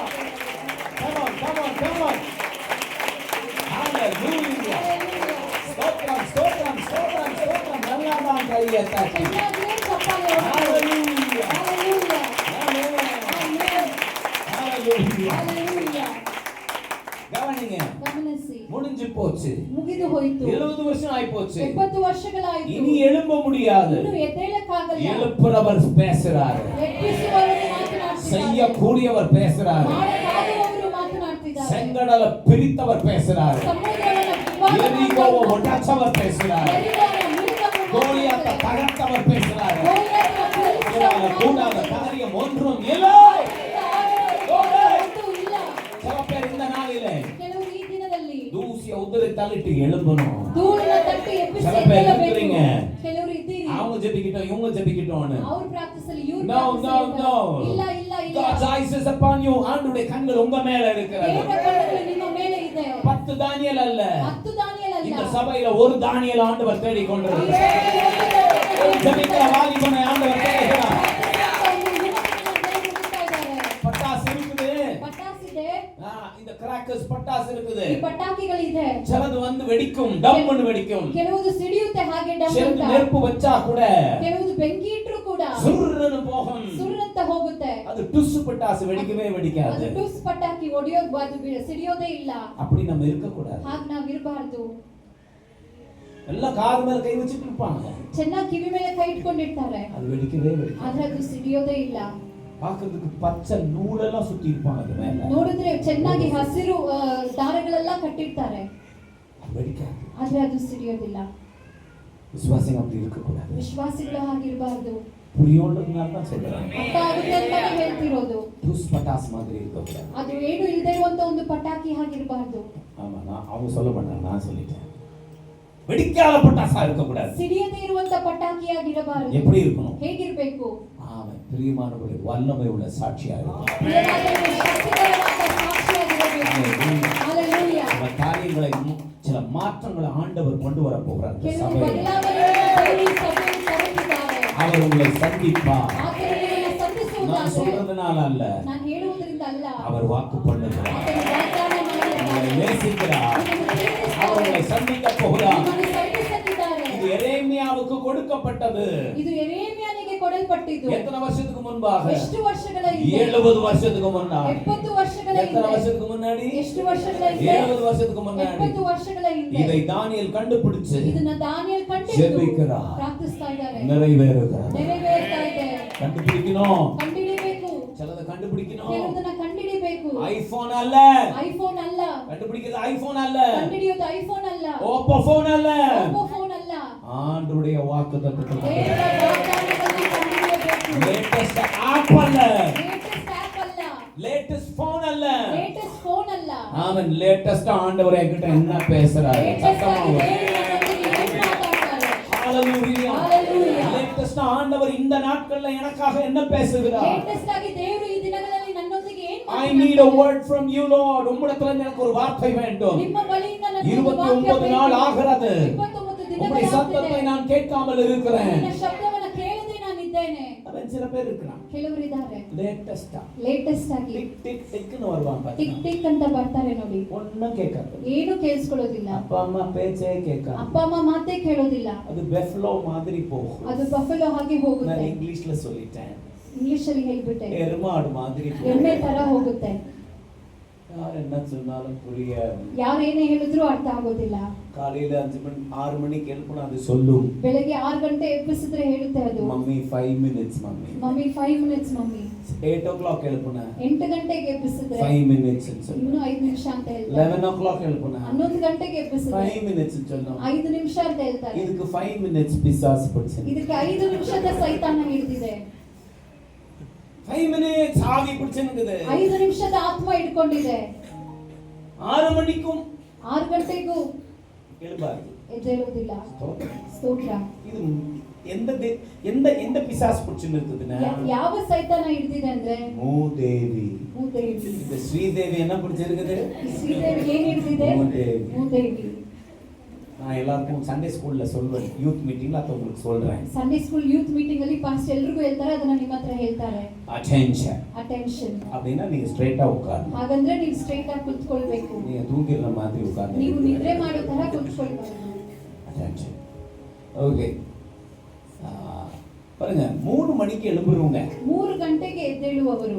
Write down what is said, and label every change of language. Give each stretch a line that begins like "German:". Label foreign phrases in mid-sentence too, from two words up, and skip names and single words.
English: Come on, come on, come on. Hallelujah.
Tamil: ஸ்தோத்திரம், ஸ்தோத்திரம், ஸ்தோத்திரம், ஸ்தோத்திரம். நல்லா தான் கையை தட்டி.
Kannada: ಚೆನ್ನಾಗಿಯೇ ಚಪ್ಪಾಳೆ ಹೊಡೆದು.
English: Hallelujah. Hallelujah. Amen. Hallelujah. Hallelujah.
Tamil: கவனிங்க,
Kannada: ಗಮನಿಸಿ,
Tamil: முடிஞ்சு போச்சு.
Kannada: ಮುಗಿದು ಹೋಯಿತು.
Tamil: 70 வருஷம் ஆயி போச்சு.
Kannada: 70 ವರ್ಷಗಳಾಯಿತು.
Tamil: இனி எழும்ப முடியாது.
Kannada: ಇನ್ನು ಎದ್ದೇಳಕ್ಕಾಗಲ್ಲ.
Tamil: எழுப்புறவர் பேசுறாரு,
Kannada: ಎಬ್ಬಿಸುವವರು ಮಾತನಾಡ್ತಿದ್ದಾರೆ.
Tamil: செய்யக்கூடியவர் பேசுறாரு,
Kannada: ಮಾಡಲಾಗುವವರು ಮಾತನಾಡ್ತಿದ್ದಾರೆ.
Tamil: செங்கடல பிரித்தவர் பேசுறாரு,
Kannada: ಸಮುದ್ರವನ್ನು ವಿಭಾಗ
Tamil: எரிகோவை
Kannada: ಮಾಡಿದವರು,
Tamil: ஒட்டாச்சவர் பேசுறாரு,
Kannada: ಎರಿಗೋನ ಮುರಿದವರು
Tamil: கோலியாத்தை
Kannada: ಮಾತನಾಡ್ತಿದ್ದಾರೆ.
Tamil: தகர்த்தவர் பேசுறாரு.
Kannada: ಗೋಲಿಯತನ
Tamil: உங்களால கூடாத
Kannada: ಮಾತನಾಡ್ತಿದ್ದಾರೆ.
Tamil: காரியம் ஒன்றும் இல்லை.
Kannada: ಯಾರಿಗೂ ಇಲ್ಲ.
Tamil: சில பேர் இந்த நாளிலே
Kannada: ಕೆಲವರು ಈ ದಿನದಲ್ಲಿ
Tamil: தூசிய உதறி தள்ளிட்டு எழும்பணும்.
Kannada: ಧೂಳನ್ನ ತಟ್ಟಿ ಎಬ್ಬಿಸಿ
Tamil: சில பேர்
Kannada: ಎದ್ದೇಳಬೇಕು.
Tamil: இருக்கிறீங்க,
Kannada: ಕೆಲವರು ಇದ್ದೀರಿ,
Tamil: அவங்க ஜெபிக்கிட்டோம் இவங்க ஜெபிக்கிட்டோம்னு.
Kannada: ಅವ್ರು ಪ್ರಾರ್ಥಿಸಲಿ, ಇವ್ರು
English: No, no, no.
Kannada: ಇಲ್ಲ ಇಲ್ಲ ಇಲ್ಲ.
English: God's eyes is upon you.
Tamil: ஆண்டவருடைய கண்கள் உங்க மேல இருக்கிறது.
Kannada: ದೇವರ ಕಣ್ಣುಗಳು ನಿಮ್ಮ ಮೇಲೆ ಇದೆ.
Tamil: 10 தானியேல் அல்ல,
Kannada: 10 ದಾನಿಯೇಲ್ ಅಲ್ಲ.
Tamil: இந்த சபையில ஒரு தானியேல் ஆண்டவர் தேடிக் கொண்டிருக்கிறார். ஜெபிக்கிற வாலிபனை ஆண்டவர் தேடுகிறார். பட்டாசு இருக்குது,
Kannada: ಪಟಾಸಿದೆ,
Tamil: இந்த கிராக்கர்ஸ் பட்டாசு இருக்குது.
Kannada: ಈ ಪಟಾಕಿಗಳಿದೆ.
Tamil: சிலது வந்து வெடிக்கும், டம்னு வெடிக்கும்.
Kannada: ಕೆಲವುದು ಸಿಡಿಯುತ್ತೆ ಹಾಗೆ ಡಮ್
Tamil: சிலது
Kannada: ಅಂತ.
Tamil: நெருப்பு வச்சா கூட
Kannada: ಕೆಲವುದು ಬೆಂಕಿ ಇಟ್ರು ಕೂಡ
Tamil: சுர்ருன்னு போகும்.
Kannada: ಸುರಂತ ಹೋಗುತ್ತೆ.
Tamil: அது டுஸ் பட்டாசு வெடிக்கவே வெடிக்காது.
Kannada: ಅದು ಟುಸ್ ಪಟಾಕಿ ಒಡೆಯೋದು, ಅದು ಸಿಡಿಯೋದೇ ಇಲ್ಲ.
Tamil: அப்படி நம்ம இருக்க கூடாது.
Kannada: ಹಾಗೆ ನಾವು ಇರಬಾರ್ದು.
Tamil: எல்லாம் காது மேல கை வச்சிட்டு இருப்பாங்க,
Kannada: ಚೆನ್ನಾಗಿ ಕಿವಿ ಮೇಲೆ ಕೈ ಇಟ್ಕೊಂಡಿರ್ತಾರೆ,
Tamil: அது வெடிக்கவே வெடிக்காது.
Kannada: ಆದ್ರೆ ಅದು ಸಿಡಿಯೋದೇ ಇಲ್ಲ.
Tamil: பார்க்கிறதுக்கு பச்சை நூலெல்லாம் சுத்தி இருப்பாங்க அது மேல,
Kannada: ನೋಡಿದ್ರೆ ಚೆನ್ನಾಗಿ ಹಸಿರು ದಾರಗಳೆಲ್ಲ ಕಟ್ಟಿರ್ತಾರೆ,
Tamil: அது வெடிக்காது.
Kannada: ಆದ್ರೆ ಅದು ಸಿಡಿಯೋದಿಲ್ಲ.
Tamil: விசுவாசிங்க அப்படி இருக்க கூடாது.
Kannada: ವಿಶ್ವಾಸಿಗಳು ಹಾಗಿರಬಾರ್ದು.
Tamil: புரியோன்றதுனால தான் சொல்றேன்.
Kannada: ಅರ್ಥ ಆಗುತ್ತೆ ಅಂತಾನೆ ಹೇಳ್ತಿರೋದು.
Tamil: டுஸ் பட்டாசு மாதிரி இருக்க கூடாது.
Kannada: ಅದು ಏನು ಇಲ್ಲದೆ ಇರುವಂತ ಒಂದು ಪಟಾಕಿ ಹಾಗಿರಬಾರ್ದು.
Tamil: ஆமா, அவங்க சொல்ல மாட்டாங்க, நான் சொல்லிட்டேன். வெடிக்காத பட்டாசா இருக்க கூடாது.
Kannada: ಸಿಡಿಯದೇ ಇರುವಂತ ಪಟಾಕಿಯಾಗಿರಬಾರದು.
Tamil: எப்படி இருக்கணும்?
Kannada: ಹೇಗಿರ್ಬೇಕು?
Tamil: ஆமா, பிரியமானவர்களே, வல்லமை உள்ள சாட்சியா இருக்கணும்.
Kannada: ಪ್ರಿಯರಾದವರೇ, ಶಕ್ತಿಗರವಾದ ಸಾಕ್ಷಿಯಾಗಿರಬೇಕು. ಹಲ್ಲೆಲೂಯಾ.
Tamil: சில காரியங்களை சில மாற்றங்களை ஆண்டவர் கொண்டு வர போகிறார். இந்த
Kannada: ಕೆಲವು
Tamil: சபையில்
Kannada: ಬದಲಾವಣೆಗಳನ್ನು ದೇವರು ಈ ಸಭೆಯಲ್ಲಿ ತರುತ್ತಿದ್ದಾರೆ.
Tamil: அவர் உங்களை சந்திப்பார்.
Kannada: ಆತನು ನಿಮ್ಮನ್ನು
Tamil: நான்
Kannada: ಸಂಧಿಸುವುದಾದರೆ,
Tamil: சொல்றதுனால அல்ல,
Kannada: ನಾನು ಹೇಳುವುದರಿಂದ ಅಲ್ಲ,
Tamil: அவர் வாக்கு பண்ணுகிறார்.
Kannada: ಆತನು ವಾಗ್ದಾನ
Tamil: உங்களை
Kannada: ಮಾಡಿದ್ದಾನೆ.
Tamil: நேசிக்கிறார்.
Kannada: ನಿಮ್ಮನ್ನು ಪ್ರೀತಿಸುತ್ತಾನೆ.
Tamil: அவர் உங்களை சந்திக்க போகிறார்.
Kannada: ನಿಮ್ಮನ್ನು ಸಂಧಿಸುತ್ತಿದ್ದಾರೆ.
Tamil: இது எரேமியாவுக்கு கொடுக்கப்பட்டது.
Kannada: ಇದು ಯೆರೆಮೀಯನಿಗೆ ಕೊಡಲ್ಪಟ್ಟಿದ್ದು.
Tamil: எத்தனை வருஷத்துக்கு முன்பாக?
Kannada: ಎಷ್ಟು ವರ್ಷಗಳ ಹಿಂದೆ?
Tamil: 70 வருஷத்துக்கு முன்னாடி.
Kannada: 70 ವರ್ಷಗಳ
Tamil: எத்தனை
Kannada: ಹಿಂದೆ.
Tamil: வருஷத்துக்கு முன்னாடி?
Kannada: ಎಷ್ಟು ವರ್ಷಗಳ ಹಿಂದೆ?
Tamil: 70 வருஷத்துக்கு முன்னாடி.
Kannada: 70 ವರ್ಷಗಳ ಹಿಂದೆ.
Tamil: இதை தானியேல் கண்டுபிடிச்சு
Kannada: ಇದನ್ನ ದಾನಿಯೇಲ್ ಕಂಡಿದ್ದು
Tamil: ಜೆபிக்கிறார்.
Kannada: ಪ್ರಾರ್ಥಿಸ್ತಾ ಇದ್ದಾರೆ.
Tamil: நிறைவேறுகிறார்.
Kannada: ನೆರವೇರ್ತಾ ಇದೆ.
Tamil: கண்டுபிடிக்கணும்,
Kannada: ಕಂಡಿಡಿಬೇಕು.
Tamil: சிலதை கண்டுபிடிக்கணும்.
Kannada: ಕೆಲವುದನ್ನ ಕಂಡಿಡಿಬೇಕು.
Tamil: ஐபோன் அல்ல,
Kannada: ಐಫೋನ್ ಅಲ್ಲ,
Tamil: கண்டுபிடிக்கிறது ஐபோன் அல்ல,
Kannada: ಕಂಡಿಡಿಯೋದು ಐಫೋನ್ ಅಲ್ಲ,
Tamil: ஓப்போ போன் அல்ல,
Kannada: ಓಪೋ ಫೋನ್ ಅಲ್ಲ,
Tamil: ஆண்டவருடைய வாக்குத்தத்தத்தை
Kannada: ದೇವರ ವಾಗ್ದಾನಗಳನ್ನು ಕಂಡಿಡಿಯಬೇಕು.
English: latest app
Tamil: அல்ல,
English: latest app
Kannada: ಅಲ್ಲ,
English: latest phone
Tamil: அல்ல.
English: latest phone
Kannada: ಅಲ್ಲ.
Tamil: அவன் லேட்டஸ்ட் ஆண்டவர் என்கிட்ட என்ன பேசுறாரு?
Kannada: ಲೇಟೆಸ್ಟ್
Tamil: சத்தமா
Kannada: ಆಗಿ
Tamil: வரும்.
Kannada: ದೇವರು ನನ್ನೊಂದಿಗೆ ಏನು ಮಾತಾಡ್ತಾರೆ?
English: ஹalleluya. Hallelujah.
Tamil: லேட்டஸ்ட் ஆண்டவர் இந்த நாட்கள்ல எனக்காக என்ன பேசுகிறார்?
Kannada: ಲೇಟೆಸ್ಟ್ ಆಗಿ ದೇವರು ಈ ದಿನಗಳಲ್ಲಿ ನನ್ನೊಂದಿಗೆ ಏನು
English: I need a word from you, Lord.
Tamil: உம்மிடத்துல எனக்கு ஒரு வார்த்தை வேண்டும்.
Kannada: ನಿಮ್ಮ ಬಳಿಯಿಂದ ನನಗೆ
Tamil: 29 நாள் ஆகிறது.
Kannada: 29
Tamil: உம்முடைய சத்தத்தை
Kannada: ದಿನಗಳಾಗಿದೆ.
Tamil: நான் கேட்காமல் இருக்கிறேன்.
Kannada: ನಿನ್ನ ಶಬ್ದವನ್ನು ಕೇಳದೆ ನಾನು ಇದ್ದೇನೆ.
Tamil: அவன் சில பேர் இருக்கிறான்,
Kannada: ಕೆಲವರು ಇದ್ದಾರೆ
Tamil: லேட்டஸ்டா
Kannada: ಲೇಟೆಸ್ಟ್ ಆಗಿ
Tamil: டிக் டிக் டிக்னு வருவான்
Kannada: ಟಿಕ್
Tamil: பாத்தீங்களா?
Kannada: ಟಿಕ್ ಅಂತ ಬರ್ತಾರೆ ನೋಡಿ.
Tamil: ஒண்ணும் கேட்காது.
Kannada: ಏನು ಕೇಳಿಸ್ಕೊಳ್ಳೋದಿಲ್ಲ.
Tamil: அப்பா அம்மா பேச்சே கேட்காது.
Kannada: ಅಪ್ಪ ಅಮ್ಮ ಮಾತೇ ಕೇಳೋದಿಲ್ಲ.
Tamil: அது பெஃப்லோ மாதிரி போகும்.
Kannada: ಅದು ಬಫೆಲೋ ಹಾಗೆ
Tamil: நான்
Kannada: ಹೋಗುತ್ತೆ.
Tamil: இங்கிலீஷ்ல சொல்லிட்டேன்.
Kannada: ಇಂಗ್ಲಿಷ್ ಅಲ್ಲಿ ಹೇಳ್ಬಿಟ್ಟೆ.
Tamil: எருமாடு மாதிரி
Kannada: ಎಮ್ಮೆ
Tamil: போகும்.
Kannada: ತರ ಹೋಗುತ್ತೆ.
Tamil: யார் என்ன சொன்னாலும் புரியாது.
Kannada: ಯಾರು ಏನೇ ಹೇಳಿದ್ರು ಅರ್ಥ ಆಗೋದಿಲ್ಲ.
Tamil: காலையில 6 மணிக்கு எழுப்புனா அது சொல்லும்,
Kannada: ಬೆಳಗ್ಗೆ 6 ಗಂಟೆ ಎಬ್ಬಿಸಿದ್ರೆ ಹೇಳುತ್ತೆ ಅದು,
Tamil: மம்மி 5 minutes மம்மி.
Kannada: ಮಮ್ಮಿ 5 ಮಿನಿಟ್ಸ್ ಮಮ್ಮಿ.
Tamil: 8 o'clock எழுப்புனா
Kannada: 8 ಗಂಟೆಗೆ ಎಬ್ಬಿಸಿದ್ರೆ
Tamil: 5 minutes ಅಂತ சொல்லணும்.
Kannada: ಇನ್ನು 5 ನಿಮಿಷ ಅಂತ ಹೇಳ್ತಾರೆ.
Tamil: 11 o'clock எழுப்புனா
Kannada: 11 ಗಂಟೆಗೆ ಎಬ್ಬಿಸಿದ್ರೆ
Tamil: 5 minutes ಅಂತ சொல்லணும்.
Kannada: 5 ನಿಮಿಷ ಅಂತ ಹೇಳ್ತಾರೆ.
Tamil: இதுக்கு 5 minutes பிசாசு பிடிச்சு.
Kannada: ಇದಕ್ಕೆ 5 ನಿಮಿಷದ ಸೈತಾನ ಹಿಡಿದಿದೆ.
Tamil: 5 minutes ஆவி பிடிச்சிருக்குது.
Kannada: 5 ನಿಮಿಷದ ಆತ್ಮ ಹಿಡ್ಕೊಂಡಿದೆ.
Tamil: 6 மணிக்கும்
Kannada: 6 ಗಂಟೆಗೂ
Tamil: எழுப்பாது.
Kannada: ಎದ್ದೇಳುವುದಿಲ್ಲ. ಸ್ತೋತ್ರ.
Tamil: இது எந்த பிசாசு பிடிச்சிருக்குதுன்னா
Kannada: ಯಾವ ಸೈತಾನ ಹಿಡಿದಿದೆ ಅಂದ್ರೆ
Tamil: மூதேவி.
Kannada: ಭೂದೇವಿ.
Tamil: இந்த ஸ்ரீதேவி என்ன பிடிச்சிருக்குது?
Kannada: ಶ್ರೀದೇವಿ ಏನ್ ಹಿಡಿದಿದೆ? ಭೂದೇವಿ. ಭೂದೇವಿ.
Tamil: நான் எல்லாருக்கும்
English: Sunday school
Tamil: சொல்வேன்,
English: youth meeting
Tamil: அத உங்களுக்கு சொல்றேன்.
English: Sunday school youth meeting
Kannada: ಅಲ್ಲಿ ಪಾಸ್ಟ್ ಎಲ್ರಿಗೂ ಹೇಳ್ತಾರೆ, ಅದನ್ನ ನಿಮ್ಮ ಹತ್ರ ಹೇಳ್ತಾರೆ.
Tamil: அட்டென்ஷன்.
Kannada: ಅಟೆನ್ಷನ್.
Tamil: அப்படினா நீங்க ஸ்ட்ரைட்டா உட்காரணும்.
Kannada: ಹಾಗಂದ್ರೆ ನೀವು ಸ್ಟ್ರೈಟ್ ಆಗಿ ಕುಳಿತುಕೊಳ್ಳಬೇಕು.
Tamil: நீங்க தூங்கிற மாதிரி உட்கார்ந்து.
Kannada: ನೀವು ನಿದ್ರೆ ಮಾಡೋ ತರ ಕುಳಿತುಕೊಳ್ಳಬೇಕು.
Tamil: அட்டென்ஷன். ஓகே. பாருங்க 3 மணிக்கு எழும்புறவங்க
Kannada: 3 ಗಂಟೆಗೆ ಎದ್ದೇಳುವವರು